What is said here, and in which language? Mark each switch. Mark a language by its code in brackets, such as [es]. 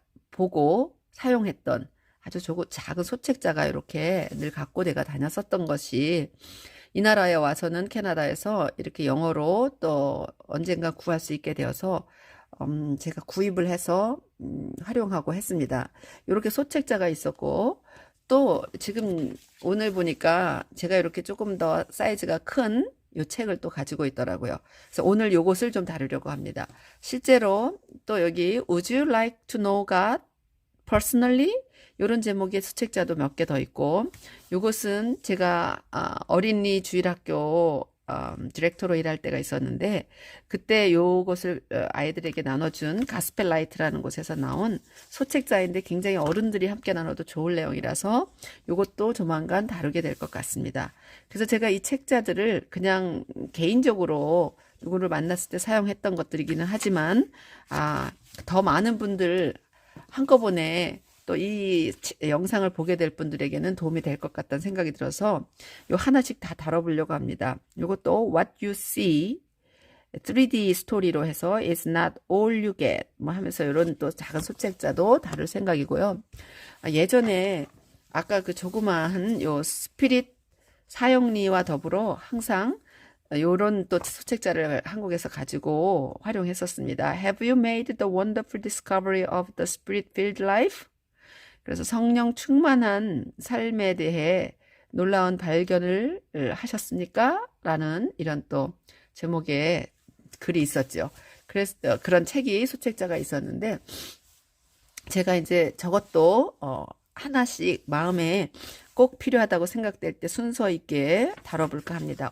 [ko] 보고 사용했던 아주 작은 소책자가 이렇게 늘 갖고 내가 다녔었던 것이, 이 나라에 와서는 캐나다에서 이렇게 영어로 또 언젠가 구할 수 있게 되어서 제가 구입을 해서 활용하고 했습니다. 이렇게 소책자가 있었고, 또 지금 오늘 보니까 제가 이렇게 조금 더 사이즈가 큰 요 책을 또 가지고 있더라고요. 그래서 오늘 요것을 좀 다루려고 합니다. 실제로 또 여기 [en] Would you like to know God personally? [ko] 이런 제목의 수책자도 몇 개 더 있고, 요것은 제가 어린이 주일학교 디렉터로 일할 때가 있었는데, 그때 요것을 아이들에게 나눠준 가스펠 라이트라는 곳에서 나온 소책자인데 굉장히 어른들이 함께 나눠도 좋을 내용이라서 요것도 조만간 다루게 될 것 같습니다. 그래서 제가 이 책자들을 그냥 개인적으로 누구를 만났을 때 사용했던 것들이기는 하지만 더 많은 분들 한꺼번에 또 이 영상을 보게 될 분들에게는 도움이 될 것 같다는 생각이 들어서 요 하나씩 다 다뤄보려고 합니다. 요것도 [en] What You See [ko] 3D 스토리로 해서 [en] It's not all you get [ko] 뭐 하면서 이런 또 작은 소책자도 다룰 생각이고요. 예전에 아까 그 조그마한 요 스피릿 사형리와 더불어 항상 요런 또 소책자를 한국에서 가지고 활용했었습니다. [en] Have you made the wonderful discovery of the spirit-filled life? [ko] 그래서 성령 충만한 삶에 대해 놀라운 발견을 하셨습니까? 라는 이런 또 제목의 글이 있었죠. 그래서 그런 책이 소책자가 있었는데 제가 이제 저것도 하나씩 마음에 꼭 필요하다고 생각될 때 순서 있게 다뤄볼까 합니다.